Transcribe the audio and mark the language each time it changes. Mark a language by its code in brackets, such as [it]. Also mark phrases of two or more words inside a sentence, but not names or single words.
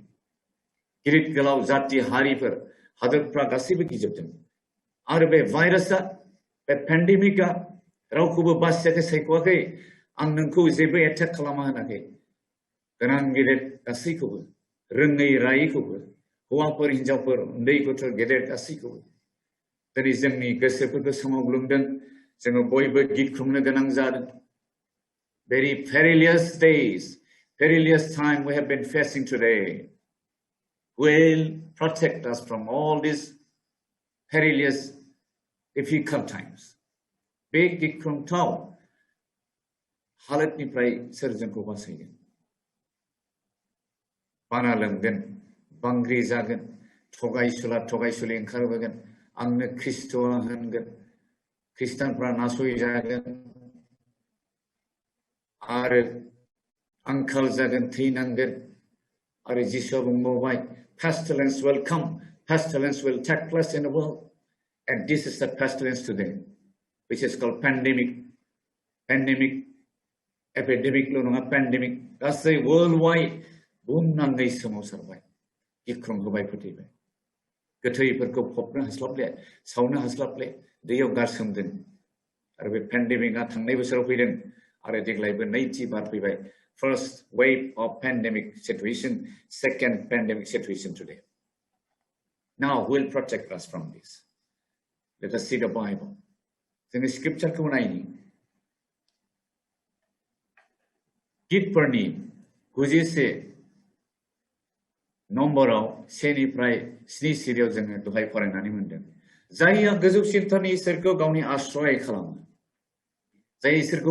[brx] गिदिर गोलाव जाति हारिफोर हादोरफ्रा गासैबो गिजोबदों आरो बे भाइरासआ बे पेन्डेमिकआ रावखौबो बासियाखै, सायख'वाखै। आं नोंखौ जेबो एटेक खालामा होनाखै। गोनां गिदिर गासैखौबो, रोङै रायैखौबो, हौवाफोर हिनजावफोर, उन्दै गथ' गेदेर गासैखौबो दिनै जोंनि गोसोफोरखौ सोमावग्लुंदों। जोङो बयबो गिख्रंनो गोनां जादों। [en] Very perilous days, perilous time we have been facing today. Will protect us from all these perilous, difficult times. [brx] बे गिख्रंथाव हालोदनिफ्राय सोर जोंखौ बासायगोन? बाना लोमगोन बांग्रि जागोन थगायसुलि ओंखारबोगोन आंनो ख्रिस्ट'आ होनगोन ख्रिस्टानफ्रा नासयजागोन आरो आंखाल जागोन थैनांगोन आरो जिसुआ बुंबावबाय [en] pestilence will come pestilence will take place in the world and this is the pestilence today which is called pandemic [brx] epidemic lo nङा pandemic गासै worldwide बुहुमनाङै सोमावसारबाय गिख्रं होबाय फोथैबाय गोथैफोरखौ फबनो हास्लाबले सावनो हास्लाबले दैयाव गारसोमदों आरो बे पेन्डेमिकआ थांनाय बोसोराव फैदों आरो देग्लायबो नैथि बार फैबाय [en] first wave of pandemic situation second pandemic situation today now who will protect us from this let us see the bible [brx] जोङो स्क्रिप्चारखौ नायनि गितफोरनि 91 नम्बराव 1 निफ्राय 7 सिरियाव जोङो दहाय फरायनानै मोनदों जायहा गोजौसिनथारनि इसोरखौ गावनि आश्रय खालामो जाय इसोरखौ